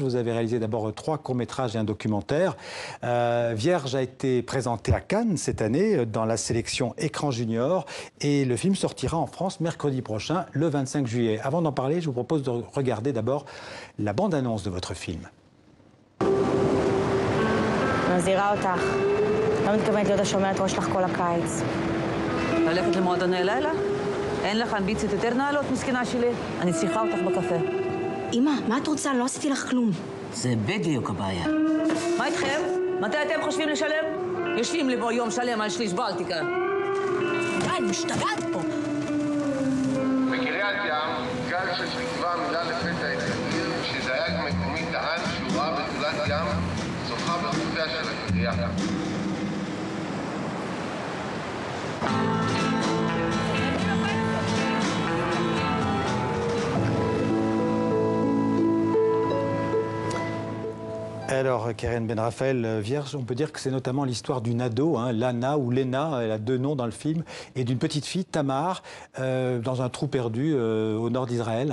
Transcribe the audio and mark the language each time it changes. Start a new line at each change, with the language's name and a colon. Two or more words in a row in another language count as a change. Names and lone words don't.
French: Vous avez réalisé d'abord 3 courts-métrages et un documentaire. Vierge a été présenté à Cannes cette année dans la sélection Écran Junior et le film sortira en France mercredi prochain, le 25 juillet. Avant d'en parler, je vous propose de regarder d'abord la bande-annonce de votre film.
Hebrew: מזהירה אותך. לא מתכוונת להיות השומרת ראש לך כל הקיץ. ללכת למועדוני לילה? אין לך אמביציות יותר נעלות, מסכנה שלי? אני צריכה אותך בקפה. אמא, מה את רוצה? לא עשיתי לך כלום. זה בדיוק הבעיה. מה איתכם? מתי אתם חושבים לשלם? יושבים לי בו יום שלם על שליש בלטיקה. אני משתגעת פה. בקריית ים, גל של תקווה מילה לפתע את העיר, כשדייג מקומי טען שהוא ראה בתולת ים שוחה בחופיה של הקרייה.
French: Alors, Keren Ben Raphael, Vierge, on peut dire que c'est notamment l'histoire d'une ado, Lana ou Lena, elle a 2 noms dans le film, et d'une petite fille, Tamar, dans un trou perdu au nord d'Israël.